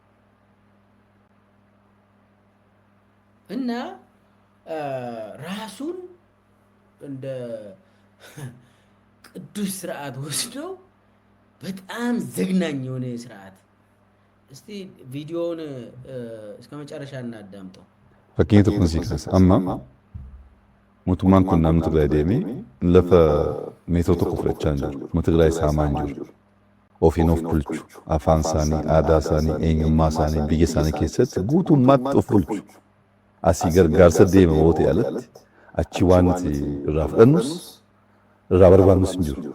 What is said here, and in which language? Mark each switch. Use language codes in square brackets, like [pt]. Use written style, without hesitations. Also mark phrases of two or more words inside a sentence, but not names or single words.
[am] እና ራሱን እንደ ቅዱስ ስርዓት ወስዶ በጣም ዘግናኝ የሆነ ስርዓት። እስቲ ቪዲዮውን እስከ መጨረሻ እናዳምጠው። [om] fakkeenya tokko sii kaasa amma mootummaan kun naannoo Tigraay deemee lafa meetoo tokko fudhachaa hin jiru. Uummata Tigraay saamaa hin jiru. Ofiin of bulchu, afaan isaanii, aadaa isaanii, eenyummaa isaanii, biyya isaanii keessatti guutummaatti of bulchu. Asii gargaarsa deema yoo ta'e alatti achi wanti irraa fudhannus irraa barbaannus hin jiru.